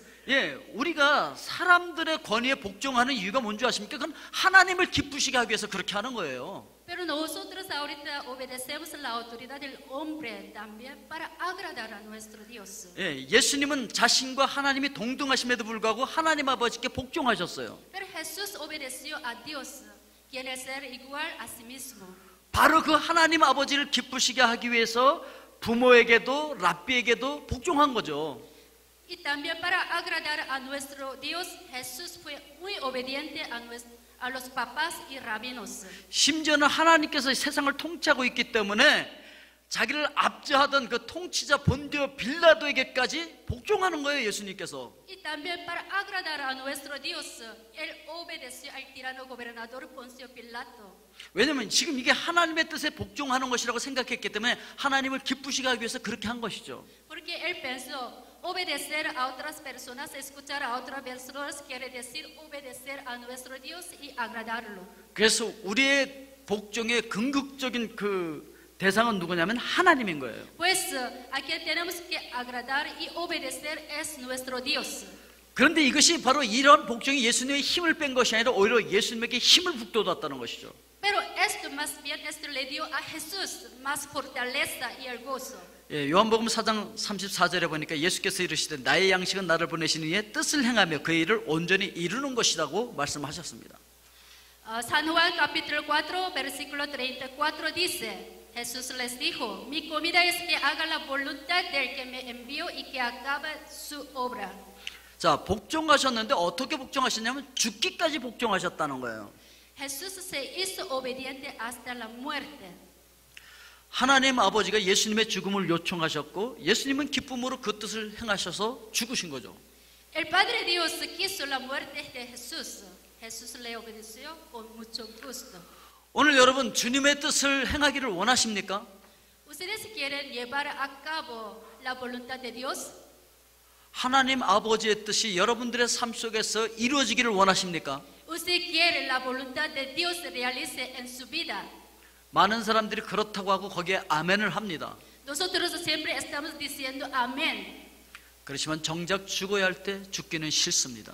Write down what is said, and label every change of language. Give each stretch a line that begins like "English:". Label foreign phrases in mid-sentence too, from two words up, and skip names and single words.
Korean: 예, 우리가 사람들의 권위에 복종하는 이유가 뭔지 아십니까? 그건 하나님을 기쁘시게 하기 위해서 그렇게 하는 거예요.
Spanish: Pero nosotros ahorita obedecemos la autoridad del hombre también para agradar a nuestro Dios.
Korean: 예, 예수님은 자신과 하나님이 동등하심에도 불구하고 하나님 아버지께 복종하셨어요.
Spanish: Pero Jesús obedeció a Dios, quiere ser igual a sí mismo.
Korean: 바로 그 하나님 아버지를 기쁘시게 하기 위해서 부모에게도 랍비에게도 복종한 거죠.
Spanish: Y también para agradar a nuestro Dios, Jesús fue muy obediente a los papás y rabinos.
Korean: 심지어는 하나님께서 세상을 통치하고 있기 때문에 자기를 압제하던 그 통치자 본디오 빌라도에게까지 복종하는 거예요, 예수님께서.
Spanish: Y también para agradar a nuestro Dios, él obedeció al tirano gobernador Poncio Pilato.
Korean: 왜냐하면 지금 이게 하나님의 뜻에 복종하는 것이라고 생각했기 때문에 하나님을 기쁘시게 하기 위해서 그렇게 한 것이죠.
Spanish: Porque él pensó, obedecer a otras personas, escuchar a otras personas, quiere decir obedecer a nuestro Dios y agradarlo.
Korean: 그래서 우리의 복종의 궁극적인 그 대상은 누구냐면 하나님인 거예요.
Spanish: Pues a quien tenemos que agradar y obedecer es nuestro Dios.
Korean: 그런데 이것이 바로 이런 복종이 예수님의 힘을 뺀 것이 아니라 오히려 예수님에게 힘을 북돋았다는 것이죠.
Spanish: Pero esto más bien esto le dio a Jesús más fortaleza y el gozo.
Korean: 예, 요한복음 4장 34절에 보니까 예수께서 이르시되 나의 양식은 나를 보내신 이의 뜻을 행하며 그 일을 온전히 이루는 것이라고 말씀하셨습니다.
Spanish: San Juan capítulo 4 versículo 34 dice, Jesús les dijo, mi comida es que haga la voluntad del que me envió y que acabe su obra.
Korean: 자, 복종하셨는데 어떻게 복종하셨냐면 죽기까지 복종하셨다는 거예요.
Spanish: Jesús se hizo obediente hasta la muerte.
Korean: 하나님 아버지가 예수님의 죽음을 요청하셨고 예수님은 기쁨으로 그 뜻을 행하셔서 죽으신 거죠.
Spanish: El Padre Dios quiso la muerte de Jesús. Jesús le obedeció con mucho gusto.
Korean: 오늘 여러분 주님의 뜻을 행하기를 원하십니까?
Spanish: ¿Ustedes quieren llevar a cabo la voluntad de Dios?
Korean: 하나님 아버지의 뜻이 여러분들의 삶 속에서 이루어지기를 원하십니까?
Spanish: ¿Usted quiere la voluntad de Dios se realice en su vida?
Korean: 많은 사람들이 그렇다고 하고 거기에 아멘을 합니다.
Spanish: Nosotros siempre estamos diciendo amén.
Korean: 그렇지만 정작 죽어야 할 때 죽기는 싫습니다.